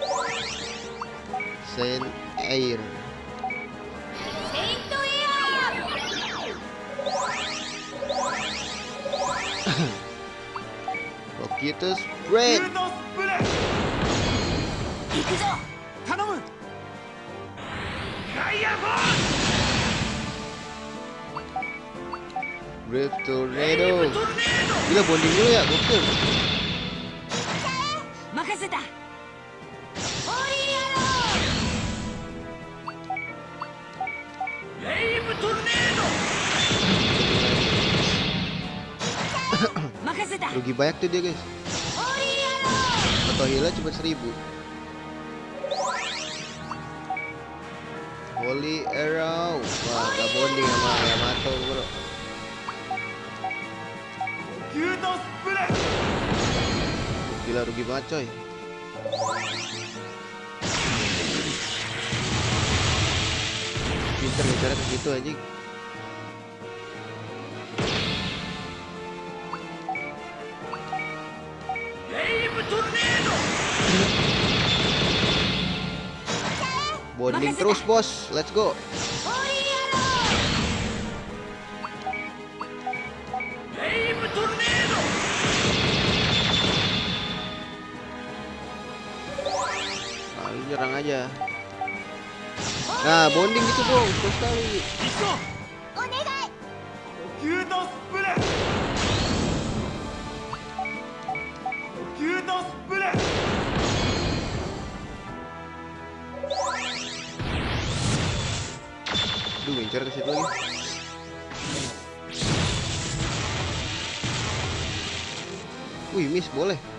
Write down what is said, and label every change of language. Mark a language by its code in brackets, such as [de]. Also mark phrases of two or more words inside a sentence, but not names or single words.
[id] Saint Air. Locutus Bread. [ja] 行くぞ頼む [id] Brave Tornado. Gila bonding dulu ya, gokil. [ja] 任せた 任せた [id] Rugi banyak tuh dia guys. Atau healnya cuma 1000. Holy Arrow. Wah, gak bonding sama Yamato bro. [ja] ギュートスプレー [id] Gila rugi banget coy. Pinter bicara ke situ anjing. Bonding terus bos, [en] let's go. [id] Lalu nyerang aja. Nah, bonding gitu dong, terus kali. [ja] ギュートスプレーギュートスプレー [id] Duh, ngincar ke situ lagi. Wih, miss boleh.